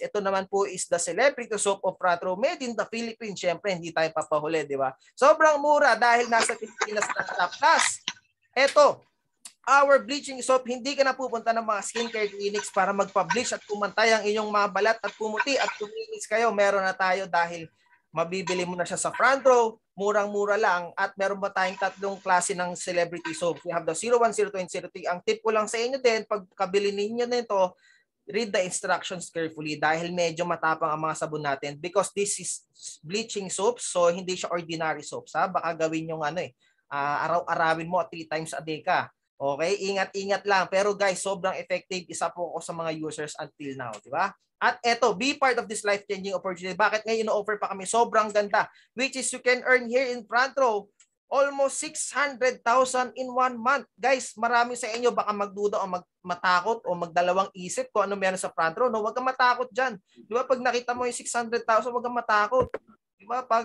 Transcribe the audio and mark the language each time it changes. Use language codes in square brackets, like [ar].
[tl] Ito naman po [en] is the celebrity soap of Front Row made in the Philippines. [tl] Siyempre, hindi tayo papahuli, di ba? Sobrang mura dahil nasa Pilipinas lang siya. Plus, ito, [en] our bleaching soap, [tl] hindi ka na pupunta ng mga skincare clinics para magpa-bleach at pumantay ang inyong mga balat at pumuti at kuminis kayo. Meron na tayo dahil mabibili mo na siya sa Front Row, murang-mura lang, at meron ba tayong tatlong klase ng celebrity soap. [en] We have the 01, 02, and 03. [tl] Ang tip ko lang sa inyo din, pag kabili ninyo nito, [en] read the instructions carefully [tl] dahil medyo matapang ang mga sabon natin [en] because this is bleaching soap, so [tl] hindi siya [en] ordinary soap. [tl] Baka gawin yung araw-arawin mo [en] 3 times a day [tl] ka. Okay, ingat-ingat lang. Pero guys, sobrang effective. Isa po ako sa mga users until now, di ba? At eto, [en] be part of this life-changing opportunity. [tl] Bakit ngayon ino-offer pa kami? Sobrang ganda. [en] Which is you can earn here in Front Row almost 600,000 in 1 month. [tl] Guys, marami sa inyo baka magduda o matakot o magdalawang isip kung ano meron sa Front Row. No, huwag kang matakot dyan. Di ba? Pag nakita mo yung 600,000, huwag kang matakot. Diba?